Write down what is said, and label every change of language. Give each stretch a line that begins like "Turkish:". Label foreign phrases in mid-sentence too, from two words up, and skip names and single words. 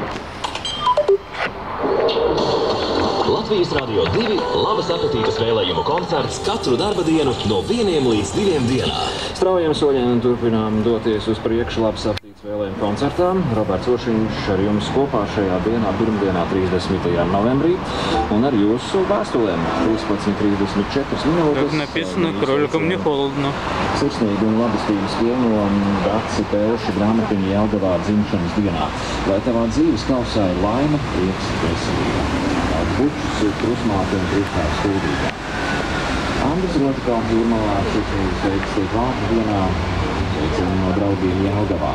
Latvian: Latvijas Radio 2 labas apetītes vēlējumu koncerts katru darba dienu no 1 līdz 2 dienā. Straujiem soļiem turpinām doties uz priekšu labas apetītes vēlējumu koncertām. Roberts Ošiņš ar jums kopā šajā dienā, pirmdienā 30. novembrī, un ar jūsu vēstulēm 13:34 minūtes.
Russian: Как написано, кроликам не холодно.
Latvian: Sirsnīgi un labestības pilno Daci Pelši grāmatiņa Jelgavā dzimšanas dienā. Lai tavā dzīves kausā ir laime, prieks, veselība. Bučs, krusmāte un krustāvs stūdīgā. Andris Rotikāls Jūrmalā sirsnīgi sveiks tiek vārdu dienā, sveicina no draugiem Jelgavā.